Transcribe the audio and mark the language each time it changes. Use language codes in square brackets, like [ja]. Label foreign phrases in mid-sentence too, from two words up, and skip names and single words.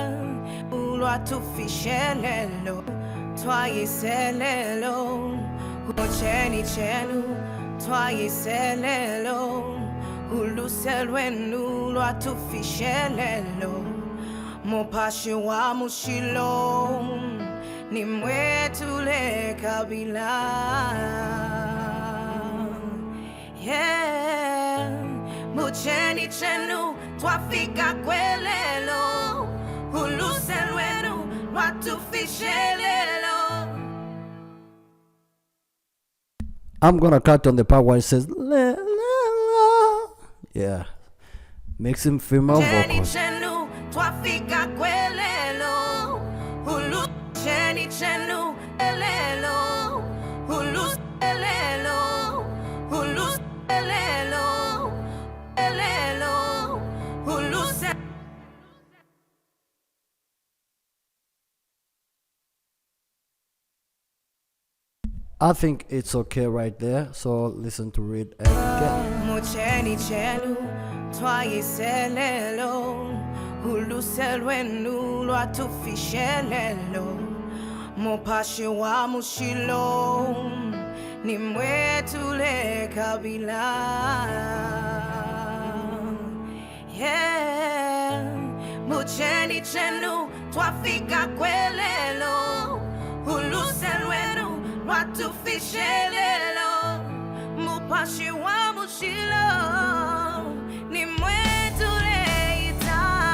[bem] lwatufishelelo, twayiselelo, mucheni chenu, twayiselelo, huluselwenu, lwatufishelelo, mupashi wa mushilo, ni mwetu le kabila. Yeah, mucheni chenu, twafika kwelelo, huluselwenu, lwatufishelelo. [en] I'm gonna cut on the part where it says la, la, la. Yeah, mixing female vocals. [bem] Chenu, twafika kwelelo, hulu cheni chenu elelo, hulu elelo, hulu elelo, elelo, hulu se. [en] I think it's okay right there, so listen to it again. [bem] Mucheni chelu, twaye selelo, hulu selwenu lwatufishelelo, mopashi wa mushilo, ni mwetu le kabila. Yeah, mucheni chenu, twafika kwelelo, hulu selwenu lwatufishelelo, mopashi wa mushilo, ni mwetu le ita.